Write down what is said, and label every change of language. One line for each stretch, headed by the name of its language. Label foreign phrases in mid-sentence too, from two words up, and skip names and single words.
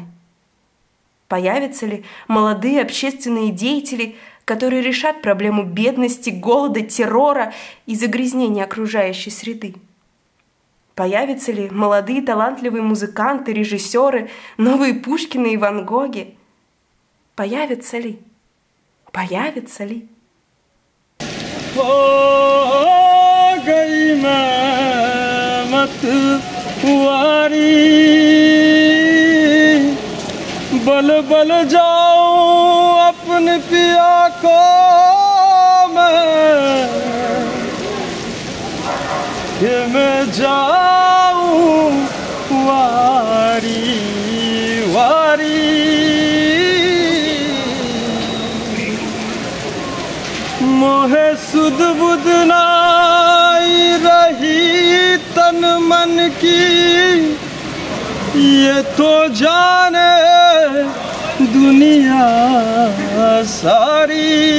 Russian: Появятся ли молодые общественные деятели, которые решат проблему бедности, голода, террора и загрязнения окружающей среды? Появятся ли молодые талантливые музыканты, режиссеры, новые Пушкины и Ван Гоги? Появятся ли? Появятся ли?
Hindi: बल बल जाऊं अपने पिया को मैं जाऊं वारी वारी मोहे सुध बुध नाई रही तन मन की ये तो जाने दुनिया सारी.